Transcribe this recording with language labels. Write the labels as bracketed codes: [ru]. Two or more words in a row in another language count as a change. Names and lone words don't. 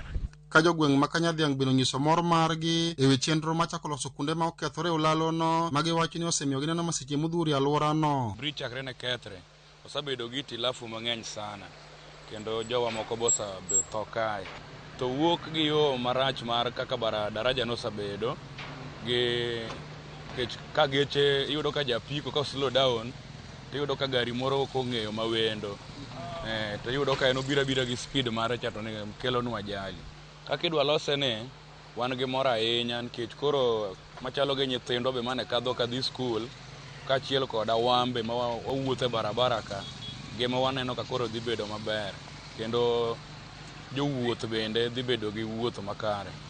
[luo] Ka jogweng' ma Kanyadhiang' bino nyiso mor margi e wi chenro machako loso kunde ma okethore olalono ma giwacho ni osemiyo gineno masiche modhuro e alworano. Bridge chakre ne kethre osebedo gi tilafu mang'eny sana kendo jowa moko bosa tho kae. To wuok gi yo marach mar kaka daraja no osebedo gi ka geche iyudo ka japiko ka [en] slow down [luo] to iyudo ka gari moro ok ong'eyo mawendo. To iyudo ka en obira gi speed mare cha to ne kelo nwa ajali. Kaka idwa lose ne wan gi mor ahinya nikech koro machalo gi nyithindo be mane kadhi skul kaachiel koda wambe ma wawuotho e barabara ka gima waneno ka koro dhi bedo maber kendo jowuoth bende dhi bedo gi wuoth makare.